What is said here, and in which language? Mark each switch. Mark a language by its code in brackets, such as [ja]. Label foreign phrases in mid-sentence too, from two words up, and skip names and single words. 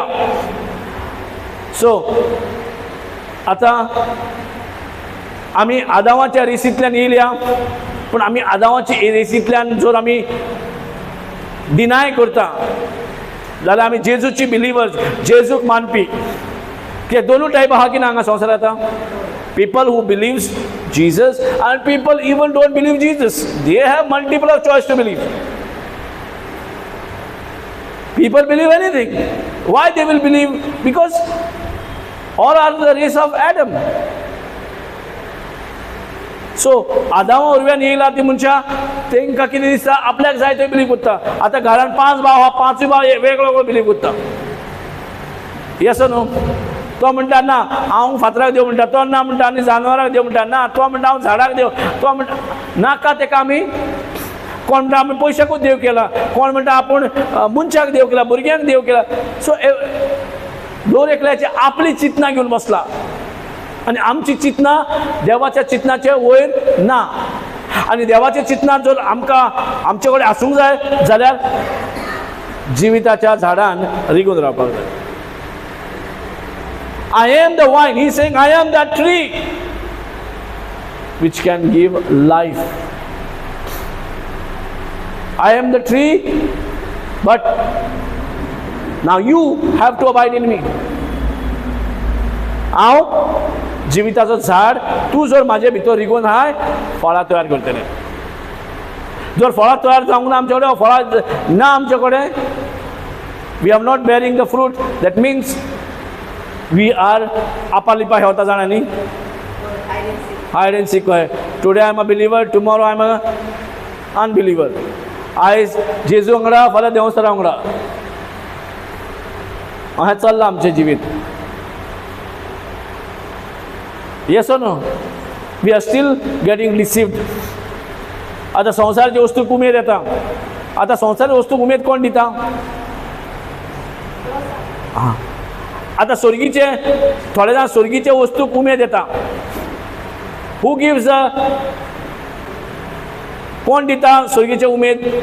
[kok] सो आतां आमी आदामाच्या रेसींतल्यान येयल्या, पूण आमी आदामाच्या रेसींतल्यान जर आमी डिनाय करता जाल्यार आमी जेजूची बिलिवर्स, जेजूक मानपी. कित्याक दोनूय टायप आहा की ना हांगा संवसारांत आतां. [en] people who believes Jesus and people even don't believe Jesus. they have multiple of choice to believe. People believe anything. Why they will believe? Because all are the race of Adam. [kok] So आदामा वरवीं येयला ती मनशां तांकां कितें दिसता, आपल्याक जाय थंय बिलीव करता. आतां घरांत 5 भाव आहा, 5 भाव वेगळो वेगळो बिलीव करता. येस न्हू? तो म्हणटा ना हांव फातराक देव म्हणटा, तो ना म्हणटा आनी जानवराक देव म्हणटा, ना तो म्हणटा हांव झाडाक देव, तो म्हणटा नाका. ताका आमी कोण म्हणटा आमी पयशाकूच देव केला, कोण म्हणटा आपूण मनशाक देव केला, भुरग्यांक देव केला. सो दर एकल्याची आपली चिंतना घेवन बसला आनी आमची चिंतना देवाच्या चिंतनाचे वयर ना. आनी देवाची चिंतना जर आमकां आमचे कडेन आसूंक जाय जाल्यार जिविताच्या झाडान रिगून रावपाक जाय. [en] I am the vine. He is saying, I am that tree which can give life. I am the tree, but now you have to abide in me. [kok] हांव जिविताचो झाड, तूं जर म्हाजे भितर रिगून हाय, फळां तयार करतलें. जर फळां तयार जावंक ना आमचे कडेन, फळां ना आमचे कडेन, [en] we are not bearing the fruit, that means we are [kok] apalipa hota janani, [en] hide and seek. Today I am a believer, tomorrow I am a unbeliever. [kok] आयज जेजू वांगडा, फाल्यां देवसरा वांगडा अशें चल्लां आमचें जिवीत. [en] Yes or no? We are still getting deceived. [kok] आता संवसाराची वस्तूक उमेद येता. आता संवसाराची वस्तूक उमेद कोण दिता? आता स्वर्गीचे थोडे जाण स्वर्गीचे वस्तूक उमेद येता. [en] who gives [kok] कोण दिता स्वर्गीचे उमेद?